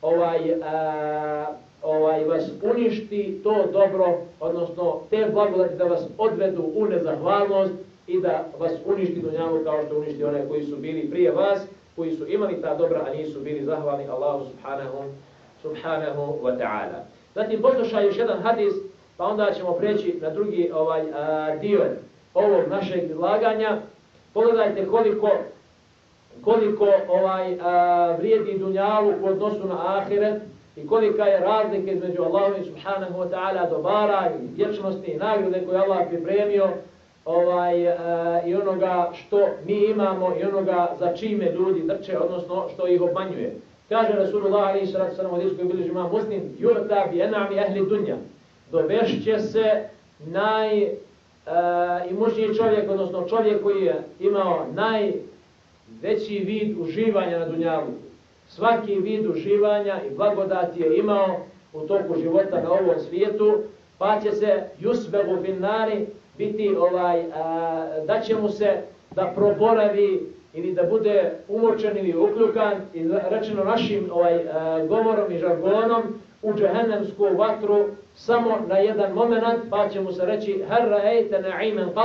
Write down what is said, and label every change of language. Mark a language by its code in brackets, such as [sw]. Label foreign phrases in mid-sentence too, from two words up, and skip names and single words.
[bs] vas uništi to dobro, odnosno te blagodati da vas odvedu u nezahvalnost i da vas uništi dunjaluk kao što uništi one koji su bili prije vas, koji su imali ta dobra, a nisu bili zahvalni Allahu [ar] سبحانه وتعالى. [bs] Zatim poslušaj još jedan hadis, pa onda ćemo preći na drugi dio ovog našeg izlaganja. Pogledajte koliko vrijedi dunjaluk u odnosu na ahiret i kolika je razlika između Allaha [ar] سبحانه وتعالى [bs] dobara i vječnosti i nagrade koje Allah pripremio i onoga što mi imamo i onoga za čime ljudi drče, odnosno što ih obmanjuje. Kaže Rasulullah [ar] عليه الصلاة والسلام [bs] u hadisu koji bilježi imam Muslim: [ar] "يؤتى بأنعم أهل الدنيا." [bs] Dovešće se najimućniji čovjek, odnosno čovjek koji je imao najveći vid uživanja na dunjalu. Svaki vid uživanja i blagodati je imao u toku života na ovom svijetu, pa će se [ar] يصبغ في النار [bs] biti da će mu se da proboravi ili da bude umočen ili ukljukan, i rečeno našim govorom i žargonom, u džehennemsku vatru samo na jedan moment, pa će mu se reći: [ar] "هل رأيت نعيما قط?"